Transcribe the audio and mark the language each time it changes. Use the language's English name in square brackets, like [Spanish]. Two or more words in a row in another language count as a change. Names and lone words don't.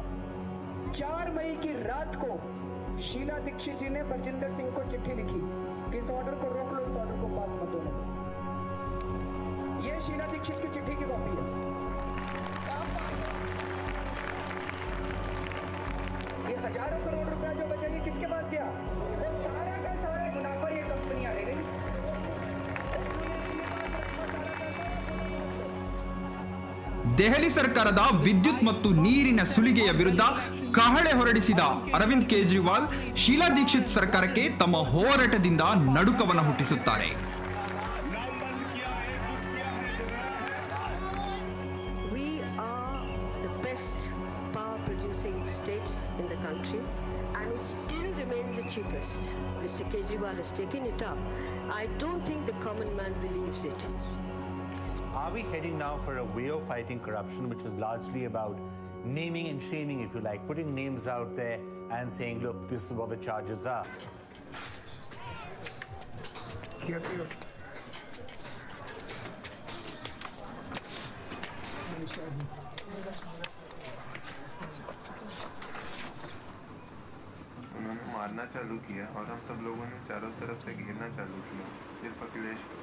[Hindi] 4 मई की रात को शीला दीक्षित जी ने बरजिंदर सिंह को चिट्ठी लिखी कि इस ऑर्डर को रोक लो, इस ऑर्डर को पास मत होने दो। ये शीला दीक्षित की चिट्ठी की कॉपी है। ये हजारों करोड़ रुपया जो बचेगी किसके पास गया? वो सारा का सारा मुनाफा ये कंपनियां ले गई। [Kannada] ದೆಹಲಿ ಸರ್ಕಾರದ ವಿದ್ಯುತ್ ಮತ್ತು ನೀರಿನ ಸುಲಿಗೆಯ ವಿರುದ್ಧ ಕಹಳೆ ಹೊರಡಿಸಿದ ಅರವಿಂದ್ ಕೇಜ್ರಿವಾಲ್ ಶೀಲಾ ದೀಕ್ಷಿತ್ ಸರ್ಕಾರಕ್ಕೆ ತಮ್ಮ ಹೋರಾಟದಿಂದ ನಡುಕವನ್ನು ಹುಟ್ಟಿಸುತ್ತಾರೆ. [English] We are the best power producing states in the country and it still remains the cheapest. Mr. Kejriwal has taken it up. I don't think the common man believes it. Are we heading now for a way of fighting corruption which is largely about naming and shaming, if you like, putting names out there and saying, look, this is what the charges are? Yes, sir. [Hindi] उन्होंने मारना चालू किया और हम सब लोगों ने चारों तरफ से घेरना चालू किया, सिर्फ अखिलेश को।